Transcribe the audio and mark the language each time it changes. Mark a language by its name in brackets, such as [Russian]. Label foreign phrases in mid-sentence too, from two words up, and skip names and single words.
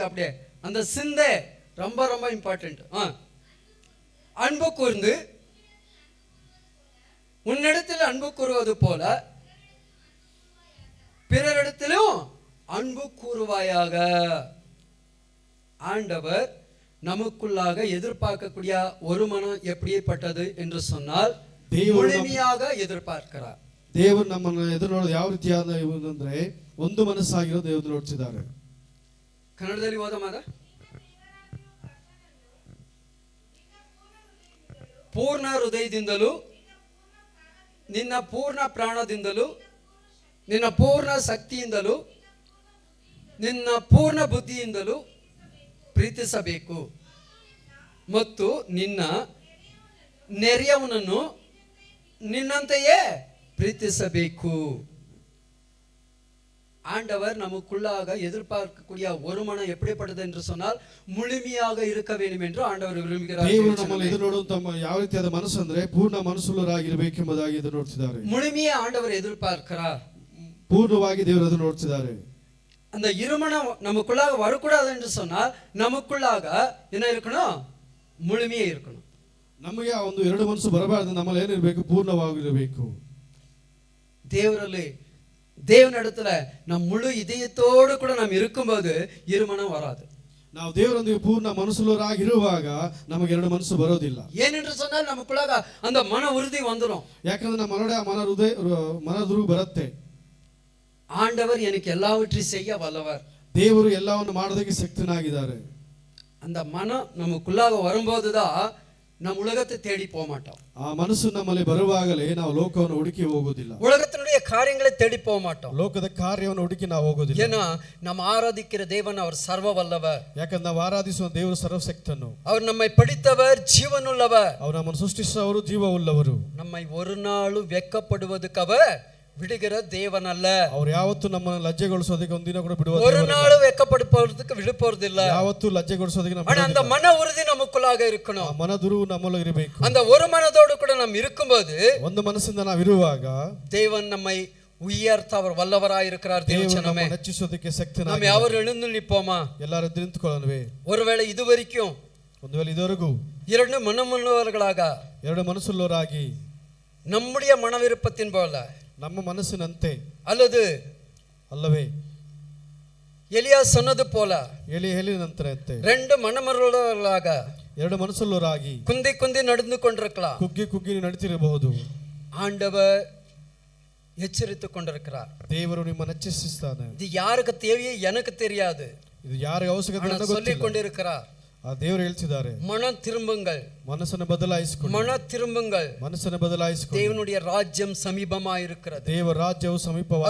[Tamil] அப்படியே அந்த சிந்தை ரொம்ப ரொம்ப இம்பார்ட்டன்ட். அன்பு கூர்ந்து உன்னிடத்தில் அன்பு கூறுவது போல பிறரிடத்திலும் அன்பு கூறுவாயாக. ஆண்டவர் நமக்குள்ளாக எதிர்பார்க்கக்கூடிய ஒரு மனம் எப்படிப்பட்டது என்று சொன்னால், முழுமையாக எதிர்பார்க்கிறார். [Kannada] ದೇವರು ನಮ್ಮನ್ನು ಎದುರು ನೋಡೋದು ಯಾವ ರೀತಿಯಾದ ಅಂದ್ರೆ ಒಂದು ಮನಸ್ಸಾಗಿರೋ ದೇವರು ನೋಡ್ತಿದ್ದಾರೆ. ಕನ್ನಡದಲ್ಲಿ ಓದಮಾದ. ಪೂರ್ಣ ಹೃದಯದಿಂದಲೂ ನಿನ್ನ ಪೂರ್ಣ ಪ್ರಾಣದಿಂದಲೂ ನಿನ್ನ ಪೂರ್ಣ ಶಕ್ತಿಯಿಂದಲೂ ನಿನ್ನ ಪೂರ್ಣ ಬುದ್ಧಿಯಿಂದಲೂ ಪ್ರೀತಿಸಬೇಕು ಮತ್ತು ನಿನ್ನ ನೆರೆಯವನನ್ನು ನಿನ್ನಂತೆಯೇ ಪ್ರೀತಿಸಬೇಕು. [Tamil] ஆண்டவர் நமக்குள்ளாக எதிர்பார்க்கக்கூடிய ஒரு மனம் எப்படிப்பட்டது என்று சொன்னால், முழுமையாக இருக்க வேண்டும் என்று ஆண்டவர் விரும்புகிறார். [Kannada] ದೇವರು ನಮ್ಮನ್ನು ಎದುರು ನೋಡುವಂತ ಯಾವ ರೀತಿಯಾದ ಮನಸ್ಸು ಅಂದ್ರೆ ಪೂರ್ಣ ಮನಸ್ಸುಳ್ಳವರಾಗಿರಬೇಕು ಎಂಬುದಾಗಿ ಎದುರು ನೋಡ್ತಿದ್ದಾರೆ. [Tamil] முழுமையை ஆண்டவர் எதிர்பார்க்கிறார். [Kannada] ಪೂರ್ಣವಾಗಿ ದೇವರು ಎದುರು ನೋಡ್ತಿದ್ದಾರೆ. [Tamil] அந்த இருமனம் நமக்குள்ளாக வரக்கூடாது என்று சொன்னால், நமக்குள்ளாக என்ன இருக்கணும்? முழுமையே இருக்கணும். [Kannada] ನಮಗೆ ಆ ಒಂದು ಎರಡು ಮನಸ್ಸು ಬರಬಾರದು. ನಮ್ಮಲ್ಲಿ ಏನಿರಬೇಕು? ಪೂರ್ಣವಾಗಿರಬೇಕು. [Tamil] தேவனிடத்துல நம் முழு இதயத்தோடு கூட நாம் இருக்கும்போது இருமனம் வராது. [Kannada] ನಾವು ದೇವರೊಂದಿಗೆ ಪೂರ್ಣ ಮನಸ್ಸುಳ್ಳವರಾಗಿರುವಾಗ ನಮಗೆ ಎರಡು ಮನಸ್ಸು ಬರೋದಿಲ್ಲ. [Tamil] ஏனென்று சொன்னால் நமக்குள்ளாக அந்த ಮನ ಉறுதி வந்துரும். [Kannada] ಯಾಕಂದ್ರೆ ನಮ್ಮ ಒಳಗಡೆ ಮನದುರು ಬರುತ್ತೆ. [Tamil] ஆண்டவர் எனக்கு எல்லாவற்றையும் செய்ய வல்லவர். [Kannada] ದೇವರು ಎಲ್ಲವನ್ನು ಮಾಡೋದಕ್ಕೆ ಶಕ್ತನಾಗಿದ್ದಾರೆ. [Tamil] அந்த மனம் நமக்குள்ளாக வரும்போதுதான் நம்ம உலகத்தை தேடி போக மாட்டோம். [Kannada] ಆ ಮನಸ್ಸು ನಮ್ಮಲ್ಲಿ ಬರುವಾಗಲೇ ನಾವು ಲೋಕವನ್ನು ಹುಡುಕಿ ಹೋಗೋದಿಲ್ಲ. [Tamil] உலகத்தினுடைய காரியங்களை தேடி போக மாட்டோம். [Kannada] ಲೋಕದ ಕಾರ್ಯವನ್ನು ಹುಡುಕಿ ನಾವು ಹೋಗೋದಿಲ್ಲ. [Tamil] ஏன்னா நம்ம ஆராதிக்கிற தேவன் அவர் சர்வ வல்லவர். [Kannada] ಯಾಕಂದ್ರೆ ನಾವು ಆರಾಧಿಸುವ ದೇವರು ಸರ್ವಶಕ್ತನು. [Tamil] அவர் நம்மை படைத்தவர், ஜீவனுள்ளவர். [Kannada] ಅವರು ನಮ್ಮನ್ನು ಸೃಷ್ಟಿಸಿದವರು, ಜೀವವುಳ್ಳವರು. [Tamil] நம்மை ஒரு நாளும் வெட்கப்படுவதற்கு அவர் விடுகிற தேவன் அல்ல. [Kannada] ಅವರು ಯಾವತ್ತೂ ನಮ್ಮನ್ನು ಲಜ್ಜೆಗೊಳಿಸೋದಕ್ಕೆ ಒಂದಿನ ಕೂಡ ಬಿಡುವ [Tamil] ஒரு நாளும் வெட்கப்படுவதற்கு விடுப்போறதில்ல. [Kannada] ಯಾವತ್ತೂ ಲಜ್ಜೆಗೊಳಿಸೋದಕ್ಕೆ [Tamil] ஆனா அந்த மன உறுதி நமக்குள்ளாக இருக்கணும். [Kannada] ಮನದುರು ನಮ್ಮಲ್ಲಿ ಇರಬೇಕು. [Tamil] அந்த ஒரு மனதோடு கூட நாம் இருக்கும்போது, [Kannada] ಒಂದು ಮನಸ್ಸಿಂದ ನಾವು ಇರುವಾಗ [Tamil] தேவன் நம்மை உயர்த்த அவர் வல்லவராய் இருக்கிறார். தேவச்சனமே, [Kannada] ಹೆಚ್ಚಿಸೋದಕ್ಕೆ ಶಕ್ತನಾಗಿದ್ದಾನೆ. [Tamil] நாம் யாவரும் எழுந்து நிற்போமா? [Kannada] ಎಲ್ಲರೂ ಎದ್ದು ನಿಂತುಕೊಳ್ಳೋಣವೇ? [Tamil] ஒருவேளை இதுவரைக்கும் [Kannada] ಒಂದು ವೇಳೆ ಇದುವರೆಗೂ [Tamil] இரண்டு மனமுள்ளவர்களாக, [Kannada] ಎರಡು ಮನಸ್ಸುಳ್ಳವರಾಗಿ, [Tamil] நம்முடைய மன விருப்பத்தின் போல, [Kannada] ನಮ್ಮ ಮನಸ್ಸಿನಂತೆ [Tamil] அல்லது [Kannada] ಅಲ್ಲವೇ [Tamil] எலியா சொன்னது போல [Kannada] ಹೇಳಿದಂತೆ [Tamil] ரெண்டு மனமுள்ளவர்களாக, [Kannada] ಎರಡು ಮನಸ್ಸುಳ್ಳವರಾಗಿ [Tamil] குந்தி குந்தி நடந்து கொண்டிருக்கலாம். [Kannada] ಕುಗ್ಗಿ ಕುಗ್ಗಿ ನಡೀತಿರಬಹುದು. [Tamil] ஆண்டவர் எச்சரித்துக் கொண்டிருக்கிறார். [Kannada] ದೇವರು ನಿಮ್ಮನ್ನು ಎಚ್ಚರಿಸುತ್ತಾನೆ. [Tamil] இது யாருக்கு தேவையோ எனக்கு தெரியாது, [Kannada] ಇದು ಯಾರಿಗೆ ಅವಶ್ಯಕತೆ [Tamil] சொல்லிக் கொண்டிருக்கிறார். [Kannada] ಆ ದೇವರು ಹೇಳ್ತಿದ್ದಾರೆ, [Tamil] மனம் திரும்புங்கள், [Kannada] ಮನಸ್ಸನ್ನು ಬದಲಾಯಿಸಿಕೊಳ್ಳಿ, [Tamil] மன திரும்புங்கள், [Kannada] ಮನಸ್ಸನ್ನು ಬದಲಾಯಿಸಿಕೊಳ್ಳಿ. [Tamil] தேவனுடைய ராஜ்யம் சமீபமாயிருக்கிறது. [Kannada] ದೇವರ ರಾಜ್ಯವು ಸಮೀಪವಾಗಿದೆ.